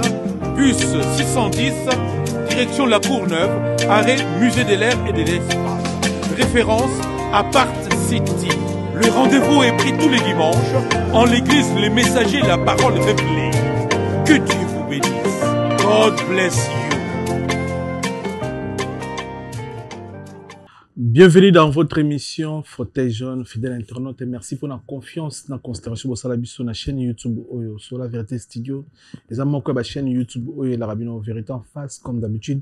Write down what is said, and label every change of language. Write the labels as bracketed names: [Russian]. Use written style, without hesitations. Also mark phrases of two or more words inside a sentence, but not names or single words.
[French] Bus 610, direction la Courneuve, arrêt Musée de l'air et de l'espace. Référence Apart City. Le rendez-vous est pris tous les dimanches en l'église Les Messagers La Parole Révélée. Que Dieu vous bénisse. [English] God bless you. [French] Bienvenue dans votre émission Fauteuil Jaune, fidèle internaute, et merci pour la confiance dans la considération de sur la chaîne YouTube Oyo, sur la Vérité Studio. Les amis, la chaîne YouTube Oyo, la Rabino Vérité en face, comme d'habitude.